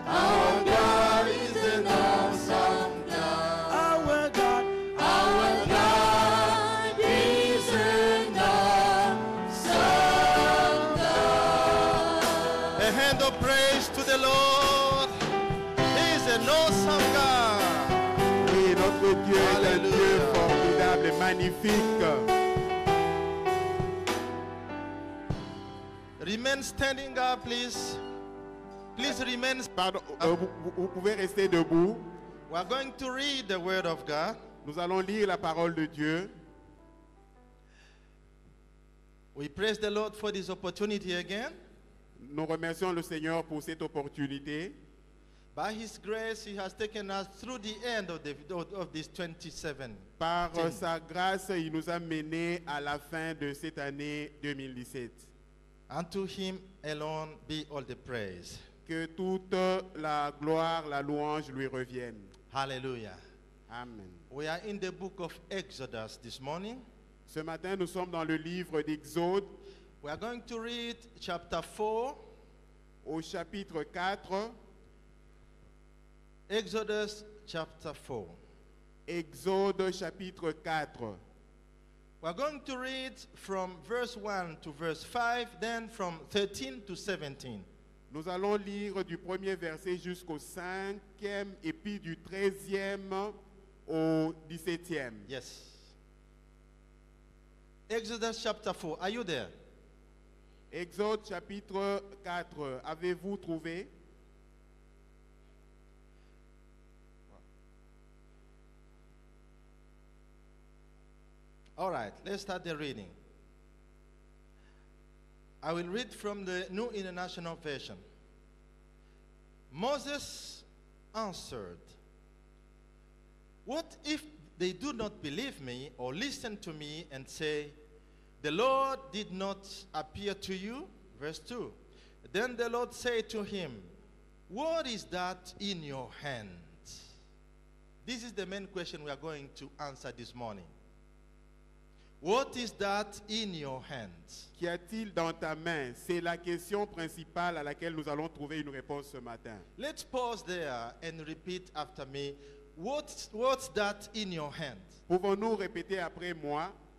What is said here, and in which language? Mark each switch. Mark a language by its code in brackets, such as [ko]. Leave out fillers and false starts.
[en] Our God is an awesome God. Our God. Our God is an awesome God. A hand of praise to the Lord. He is an awesome God. [fr] Oui, notre Dieu est un Dieu Alléluia. formidable et magnifique. [en] Remain standing up, please. Please remain. [fr] Pardon, vous pouvez rester debout. [en] We are going to read the word of God. [fr] Nous allons lire la parole de Dieu. [en] We praise the Lord for this opportunity again. [fr] Nous remercions le Seigneur pour cette opportunité. [en] By His grace, He has taken us through the end of this 27. [fr] Par sa grâce, il nous a menés à la fin de cette année 2017. [en] Unto Him alone be all the praise. [fr] Que toute la gloire, la louange lui reviennent. [en] Hallelujah. Amen. We are in the book of Exodus this morning. [fr] Ce matin, nous sommes dans le livre d'Exode, [en] We are going to read chapter 4, [fr] au chapitre 4. [en] Exodus chapter 4. [fr] Exode chapitre 4. [en] We are going to read from verse 1 to verse 5, then from 13 to 17. [fr] Nous allons lire du premier verset jusqu'au 5e et puis du 13e au 17e. [en] Yes. Exodus chapter 4. Are you there? [fr] Exode chapitre 4. Avez-vous trouvé? [en] All right, let's start the reading. I will read from the New International Version. Moses answered, "What if they do not believe me or listen to me and say, 'The Lord did not appear to you'?" Verse 2. Then the Lord said to him, "What is that in your hand?" This is the main question we are going to answer this morning. What is that in your hands? [fr] Qu'y a-t-il dans ta main? C'est la question principale à laquelle nous allons trouver une réponse ce matin. [en] Let's pause there and repeat after me. What's that in your hand? [fr] Pouvons-nous répéter après moi?